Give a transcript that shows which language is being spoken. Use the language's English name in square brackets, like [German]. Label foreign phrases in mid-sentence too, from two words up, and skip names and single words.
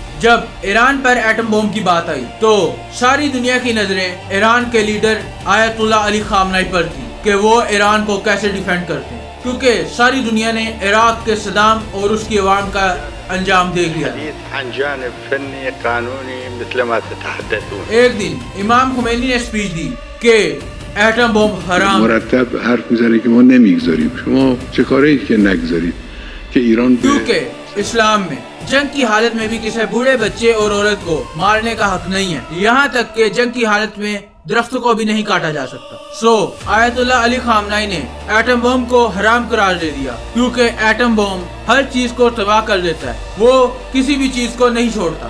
[Hindi] जब ईरान पर [English] atom bomb [Hindi] की बात आई तो सारी दुनिया की नजरें ईरान के लीडर आयतुल्लाह अली खामनाई पर थी कि वो ईरान को कैसे डिफेंड करते हैं, क्योंकि सारी दुनिया ने इराक के सद्दाम और उसकी अवाम का अंजाम देख लिया। एक दिन इमाम खुमैनी ने स्पीच दी कि [English] atom bomb [Hindi] हराम। [Persian] مرتب حرف میزنه که ما نمیگذاریم، شما چه کاری که نگذارید که ایران [Hindi] क्योंकि इस्लाम में जंग की हालत में भी किसी बूढ़े बच्चे और औरत को मारने का हक नहीं है, यहाँ तक कि जंग की हालत में दरख्तों को भी नहीं काटा जा सकता। सो आयतुल्लाह अली खामनाई ने [English] atom bomb [Hindi] को हराम करार दे दिया, क्योंकि [English] atom bomb [Hindi] हर चीज को तबाह कर देता है, वो किसी भी चीज को नहीं छोड़ता।